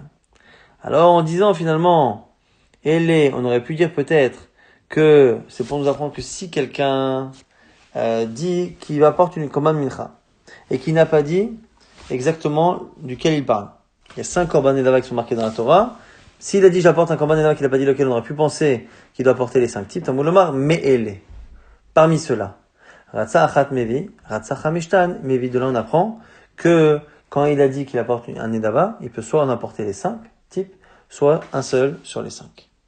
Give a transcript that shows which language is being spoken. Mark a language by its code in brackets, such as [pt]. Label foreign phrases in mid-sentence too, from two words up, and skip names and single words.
[fr] Alors en disant finalement, on aurait pu dire peut-être que c'est pour nous apprendre que si quelqu'un dit qu'il apporte une commande mincha et qu'il n'a pas dit exactement duquel il parle. Il y a 5 [he] קרבן נדבה [fr] qui sont marqués dans la Torah. S'il a dit j'apporte un [he] קרבן נדבה [fr] qu'il n'a pas dit lequel, on aurait pu penser qu'il doit apporter les 5 types. [he] תלמוד לומר מאלה. [fr] Parmi ceux-là, [he] רצה אחת מביא, רצה חמשתן מביא. [fr] De là on apprend que quand il a dit qu'il apporte un Nedava, il peut soit en apporter les 5 types, soit un seul sur les 5.